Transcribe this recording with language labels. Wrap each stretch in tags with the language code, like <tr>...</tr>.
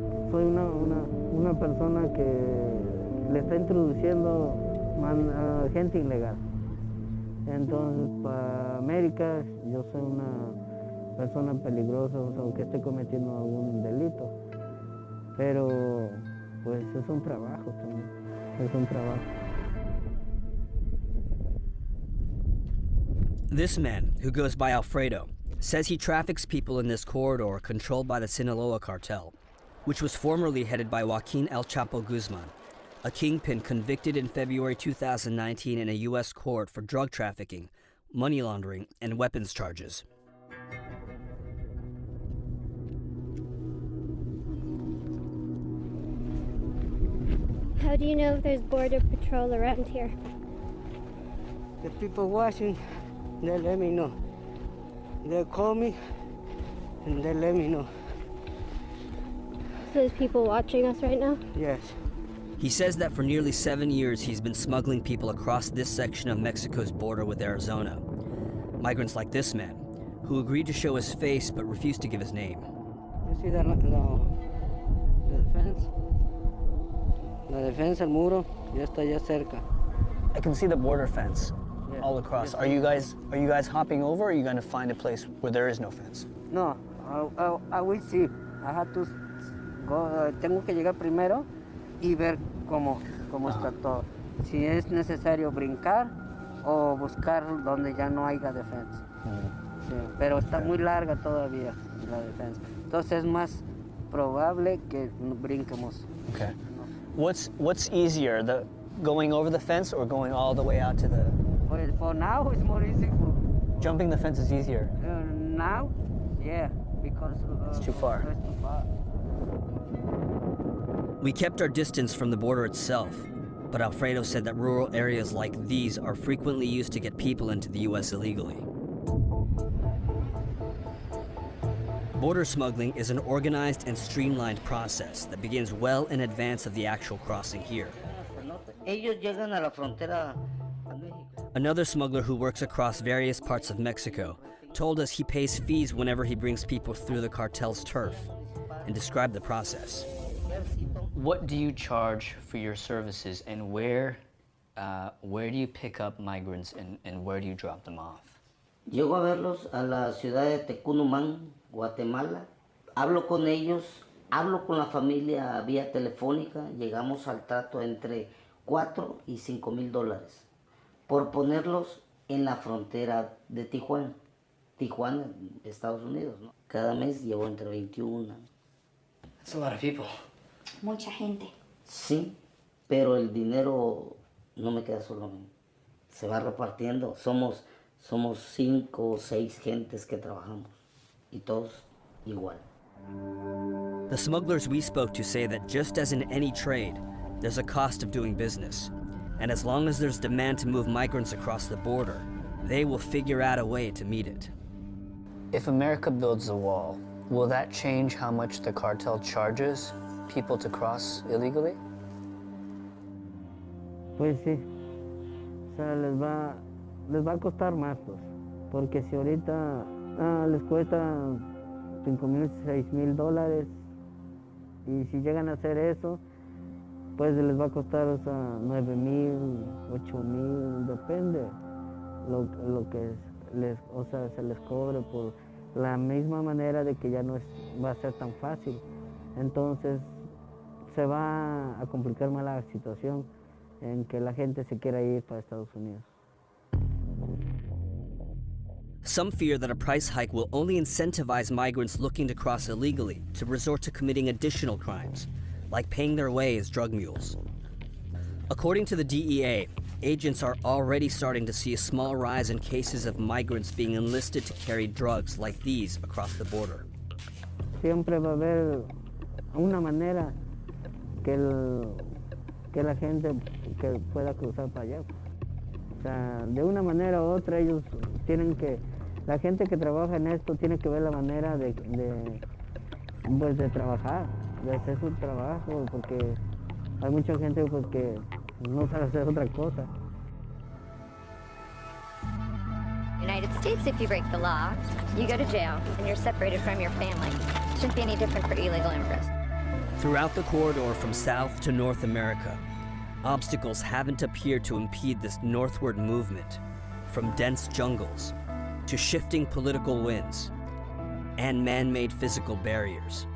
<es>Soy una persona que le está introduciendo gente ilegal. Entonces, para América, yo soy una persona peligrosa, aunque esté cometiendo algún delito. Pero, pues, es un trabajo también, es un trabajo.</es> <en>This man, who goes by Alfredo, says he traffics people in this corridor controlled by the Sinaloa cartel, which was formerly headed by Joaquin El Chapo Guzman, a kingpin convicted in February 2019 in a U.S. court for drug trafficking, money laundering, and weapons charges. How do you know if there's border patrol around here? The people watching, they let me know. They call me and they let me know. So there's people watching us right now? Yes. He says that for nearly 7 years he's been smuggling people across this section of Mexico's border with Arizona. Migrants like this man, who agreed to show his face but refused to give his name. You see the defense?</en> <es>La defensa, el muro, ya está ya cerca.</es> <en>I can see the border fence Yeah. all across. Yes. Are you guys hopping over, or are you going to find a place where there is no fence? No, I will see. I have to go,</en> <es>tengo que llegar primero y ver cómo está todo. Si es necesario brincar o buscar donde ya no haya defensa. Sí, pero está muy larga todavía la defensa. Entonces es más probable que brinquemos.</es> <en>Okay. What's easier, the going over the fence or going all the way out to the... Well, for now it's more easy. Jumping the fence is easier. Now, yeah, because it's too far. It's too far. We kept our distance from the border itself, but Alfredo said that rural areas like these are frequently used to get people into the U.S. illegally. Border smuggling is an organized and streamlined process that begins well in advance of the actual crossing here.</en> <es>Ellos llegan a la frontera a México.</es> <en>Another smuggler who works across various parts of Mexico told us he pays fees whenever he brings people through the cartel's turf and described the process. What do you charge for your services, and where do you pick up migrants and where do you drop them off?</en> <es>Llego a verlos a la ciudad de Tecunumán, Guatemala. Hablo con ellos, hablo con la familia vía telefónica. Llegamos al trato entre $4,000 y $5,000 por ponerlos en la frontera de Tijuana, Estados Unidos, ¿no? Cada mes llevo entre 21.</es> <en>That's a lot of people.</en> <es>Mucha gente. Sí, pero el dinero no me queda solo a mí. Se va repartiendo. Somos 5 o 6 gentes que trabajamos y todos igual.</es> <en>The smugglers we spoke to say that just as in any trade, there's a cost of doing business. And as long as there's demand to move migrants across the border, they will figure out a way to meet it. If America builds a wall, will that change how much the cartel charges people to cross illegally?</en> <es>Pues sí. O sea, les va a costar más, pues. Porque si ahorita les cuesta $5,000, $6,000, y si llegan a hacer eso, pues les va a costar, o sea, $9,000, $8,000, depende lo que se les cobre por la misma manera de que ya no va a ser tan fácil. Entonces se va a complicar más la situación en que la gente se quiera ir para Estados Unidos.</es> <en>Some fear that a price hike will only incentivize migrants looking to cross illegally to resort to committing additional crimes, like paying their way as drug mules. According to the DEA, agents are already starting to see a small rise in cases of migrants being enlisted to carry drugs like these across the border.</en> <es>Siempre va a haber una manera que la gente que pueda cruzar para allá. O sea, de una manera u otra ellos tienen que, la gente que trabaja en esto tiene que ver la manera de trabajar, de hacer su trabajo, porque hay mucha gente pues que no sabe hacer otra cosa.</es> <en>United States, if you break the law, you go to jail and you're separated from your family. Shouldn't be any different for illegal immigrants. Throughout the corridor from South to North America, obstacles haven't appeared to impede this northward movement, from dense jungles to shifting political winds and man-made physical barriers.</en>